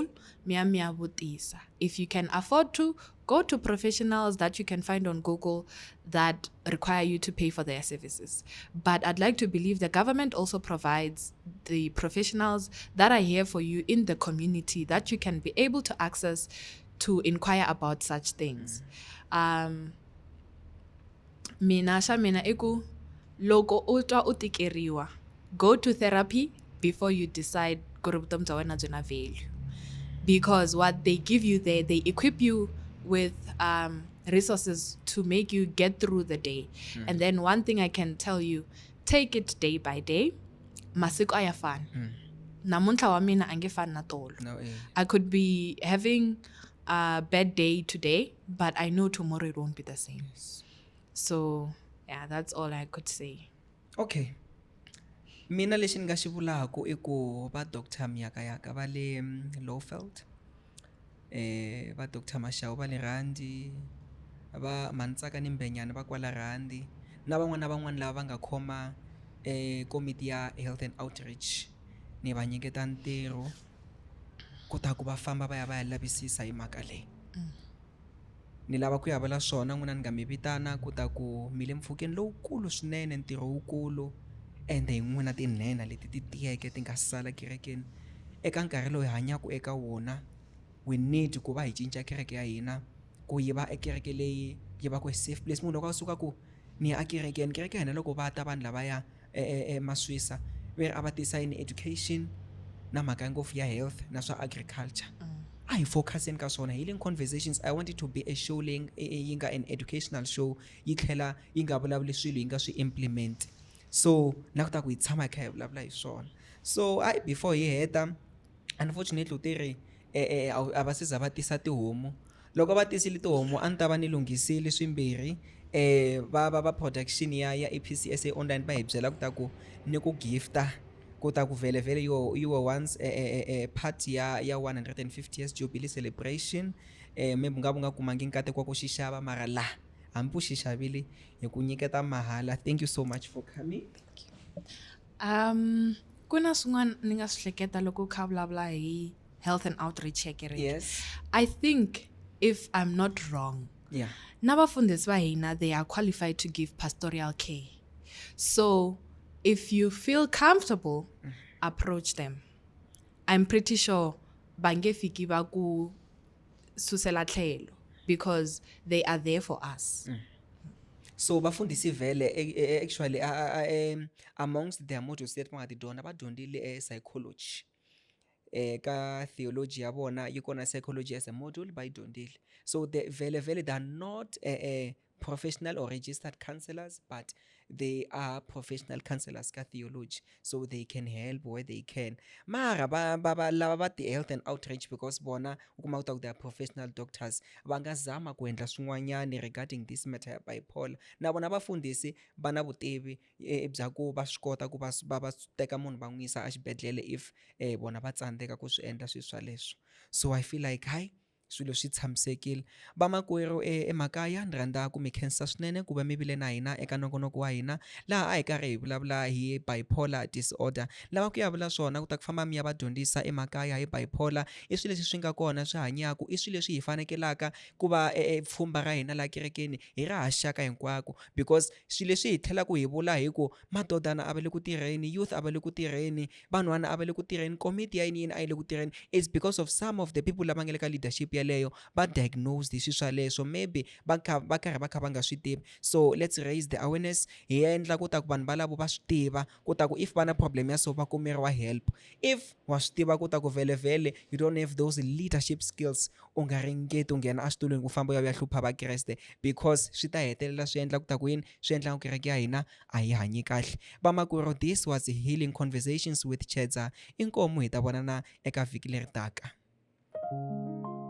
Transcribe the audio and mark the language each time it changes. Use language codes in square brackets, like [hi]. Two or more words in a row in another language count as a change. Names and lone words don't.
[en] If you can afford to, go to professionals that you can find on Google that require you to pay for their services. But I'd like to believe the government also provides the professionals that are here for you in the community that you can be able to access to inquire about such things. [ts] Mina iku loko utwa utikeriwa, [en] go to therapy before you decide value. Because what they give you there, they equip you with resources to make you get through the day. And then one thing I can tell you, take it day by day. [ts] Masiku ayafana. Namuntlha wa mina angefani na tolo. [en] I could be having a bad day today, but I know tomorrow it won't be the same. Yes. So yeah, that's all I could say. Okay. [ts] Mina lexi ni nga xi vulaku i ku va Dr. Miyakayaka va le Lowveld, va Dr. Mashau va le Randi, va Mantsaka ni Mbenyana va kwala Randi na van'wana lava va nga khoma komiti ya [en] health and outreach, [ts] ni va nyiketa ntirho kota ku va famba va ya lavisisa hi mhaka leyi. Ni lava ku ya vula swona n'wina ni nga mi vitana ku ta ku mi le mpfhukeni lowukulu swinene, ntirho wukulu ende hi n'wina tinhenha leti ti tiyeke ti nga sala kerekeni eka nkarhi lowu hi hanyaka eka wona. [en] We need [ts] ku va hi cinca kereke ya hina ku yi va ekereke leyi yi va ku [en] safe place. [ts] Munhu loko a suka ku ni ya ekerekeni, kereke ya hina loko va ta vanhu lavaya maswisa ve a va tisa [en] in education [ts] na mhaka ngopfu ya health na swa agriculture. [en] I focusing [ts] ka swona [en] Healing Conversations. I want it to be a show [ts] leyi yi nga [en] an educational show, [ts] yi tlhela yi nga vulavuli swilo yi nga swi implement. So na ku ta ku hi tshama hi kha hi vulavula hi swona. [en] So before [ts] hi heta, unfortunately u tirhi a va siza va tisa tihomu. Loko va tisile tihomu a ni ta va ni lunghisile swimbirhi. Va production ya APCSA online va hi byela ku ta ku ni ku gifta ku ta ku vele [en] you were once part [ts] ya [en] 150 years jubilee celebration. [ts] Maybe nga kumangi nkateko wa ku xixava mara la hambi u xixavile hi ku nyiketa mahala. [en] Thank you so much for coming. [ts] Kuna swin'wana ni nga swi hleketa loko kha vulavula hi [en] health and outreach [ts] ya kereke. [en] Yes. I think if I'm not wrong, Yeah. [ts] na vafundhisi va hina, [en] they are qualified to give pastoral care. So if you feel comfortable, approach them. I'm pretty sure [ts] bange fiki va ku susela tlhelo [en] because they are there for us. [ts] So bafundisi vele [en] actually amongst their modules that [ts] va nga ti dyondza va dyondzile psychology. Ka theology ya vona yi kona psychology [en] as a module [ts] va yi dyondzile. [en] So vele they are not professional or registered counselors, but they are professional counselors ka theology, so they can help where they can. [ts] Mara lava va ti- [en] health and outreach, [ts] because bona u kuma ku [en] they are professional doctors, [ts] va nga zama ku endla swin'wanyani [en] regarding this matter [ts] ya bipolar. Na vona vafundhisi va na vutivi bya ku va swi kota ku va teka munhu va n'wi yisa exibedhlele if bona va tsandzeka ku swi endla swilo swaleswo. [en] So I feel like [ts] hayi swilo swi tshamisekile. Vamakwerhu emakaya ni rhandza ku mi khensa swinene ku va mi vile na hina eka nongonoko wa hina, laha a hi karhi hi vulavula hi bipolar disorder. Lava ku ya vula swona ku ta ku famba mi ya va dyondzisa emakaya hi bipolar, i swilo leswi swi nga kona swi hanyaku, i swilo leswi hi fanekelaka ku va pfhumba ra hina la kerekeni hi ra haxaka hinkwako, because swilo leswi hi tlhelaku hi vula hi ku madodana a va le ku tirheni, youth a va le ku tirheni, vanhwana a va le ku tirheni, komiti ya yini a yi le ku tirheni, [en] it's because of some of the people [ts] lava nga le ka leadership yaleyo va diagnosed hi swilo swaleswo, maybe va karhi va kha va nga swi tivi. [en] So let's raise the awareness, [ts] hi endla ku ta ku vanhu valavo va swi tiva ku ta ku if va na problem ya so va kumeriwa help. [en] If [ts] wa swi tiva ku ta ku vhele [en] you don't have those leadership skills, [ts] u nga ringeti u nghena exitulweni ku famba u ya hlupha vakreste, because swi ta hetelela swi endla ku ta ku yini, swi endla ku kereke ya hina a yi hanyi kahle. Vamakwerhu, [en] this was Healing Conversations with Chedza. [ts] Inkomu, hi ta vonana eka vhiki leri taka.